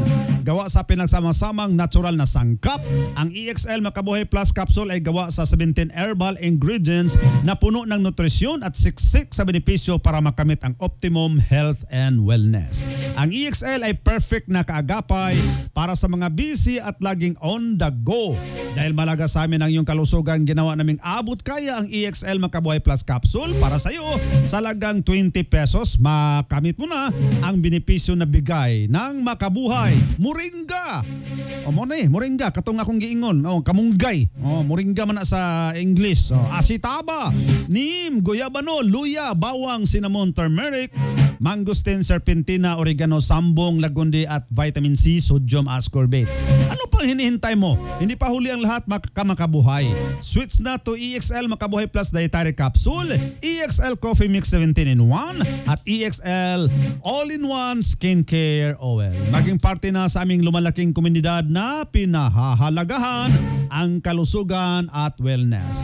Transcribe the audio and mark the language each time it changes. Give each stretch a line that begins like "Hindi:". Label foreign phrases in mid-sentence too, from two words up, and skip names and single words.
Filipino: Gawa sa pinagsama-samang natural na sangkap, ang EXL Makabuhay Plus Capsule ay gawa sa 17
English: herbal ingredients
Filipino: na puno ng nutrisyon at siksik sa benepisyo para makamit ang
English: optimum health and wellness.
Filipino: Ang EXL ay perfect na kaagapay para sa mga busy at laging
English: on the go.
Filipino: Dahil malaga sa amin ang iyong kalusugan, ginawa naming abot kaya ang EXL Makabuhay Plus Capsule para sa iyo sa lagang 20 pesos. Makamit mo na ang benepisyo na bigay ng Makabuhay.
Cebuano: Moringa! Moringa, katong akong giingon. Kamunggay. Moringa man na sa English.
Filipino: Asitaba, neem, guyabano, luya, bawang, cinnamon, turmeric, mangosteen, serpentina, oregano, sambong, lagundi at vitamin C, sodium ascorbate. Ano pang hinihintay mo? Hindi pa huli ang lahat, Makabuhay. Switch na to EXL Makabuhay Plus Dietary Capsule, EXL Coffee Mix 17-in-1 at EXL All-in-1 Skincare Oil. Maging parte na sa aming lumalaking komunidad na pinahahalagahan ang kalusugan at wellness.